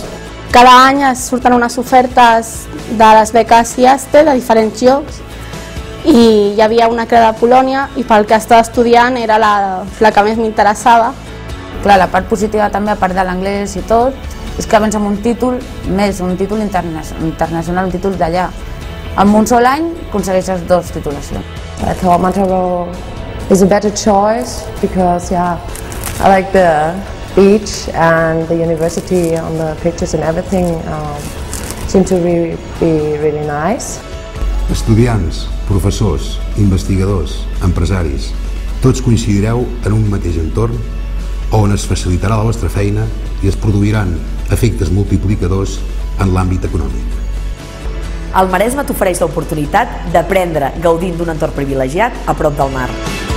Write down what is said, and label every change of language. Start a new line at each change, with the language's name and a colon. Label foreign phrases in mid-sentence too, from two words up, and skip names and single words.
Catalan: Cada any surten unes ofertes de les beques IASTE de diferents llocs i hi havia una que era de Polònia i pel que estava estudiant era la que més m'interessava. Clar, la part positiva també, a part de l'anglès i tot, és que vens amb un títol més, un títol internacional, un títol d'allà. En un sol any aconsegueixes 2 titulacions.
English: I thought Mataró is a better choice because I like the beach and the university on the pictures and everything seem to be really nice.
Catalan: Estudiants, professors, investigadors, empresaris, tots coincidireu en un mateix entorn on es facilitarà la vostra feina i es produiran efectes multiplicadors en l'àmbit econòmic. El Maresme t'ofereix l'oportunitat d'aprendre gaudint d'un entorn privilegiat a prop del mar.